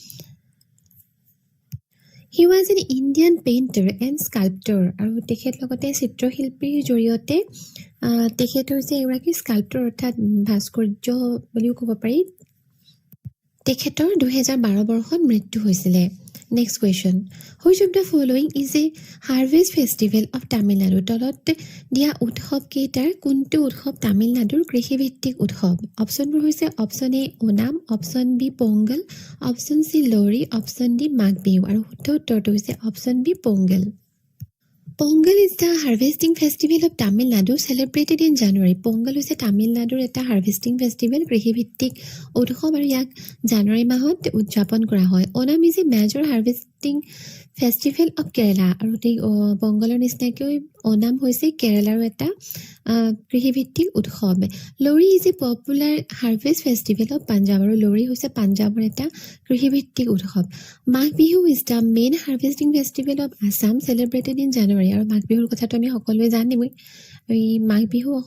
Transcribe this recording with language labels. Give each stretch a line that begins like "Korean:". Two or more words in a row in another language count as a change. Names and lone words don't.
English: he was an Indian painter and sculptor
Assamese: আৰু তেখেত লগতে চিত্ৰশিল্পীৰ জৰিয়তে তেখেত হৈছে এগৰাকী স্কাল্পটৰ অৰ্থাৎ ভাস্কৰ্য বুলিও ক'ব পাৰি তেখেতৰ 2012 বৰ্ষত মৃত্যু হৈছিলে
English: next question which of the following is a harvest festival of Tamil Nadu
Assamese: তলত দিয়া উৎসৱ কেইটাৰ কোনটো উৎসৱ তামিলনাডুৰ কৃষিভিত্তিক উৎসৱ অপশ্যনবোৰ হৈছে
English: option A Onam option B Pongal option C Lohri option D Magh Bihu
Assamese: আৰু শুদ্ধ উত্তৰটো হৈছে
English: option B Pongal Pongal is the harvesting festival of Tamil Nadu celebrated in January.
Assamese: Pongal হৈছে তামিলনাডুৰ এটা
English: harvesting festival
Assamese: কৃষিভিত্তিক উৎসৱ আৰু ইয়াক জানুৱাৰী মাহত উদযাপন কৰা হয়
English: Onam is a major harvesting festival of Kerala
Assamese: আৰু পংগলৰ নিচিনাকৈ ওনাম হৈছে কেৰেলাৰ এটা কৃষিভিত্তিক উৎসৱ
English: Lohri is a popular harvest festival of Punjab
Assamese: আৰু লোহৰী হৈছে পাঞ্জাৱৰ এটা কৃষিভিত্তিক উৎসৱ
English: Magh Bihu is the main harvesting festival of Assam celebrated in January
Assamese: আৰু মাঘ বিহুৰ কথাটো আমি সকলোৱে জানিমই এই মাঘ বিহু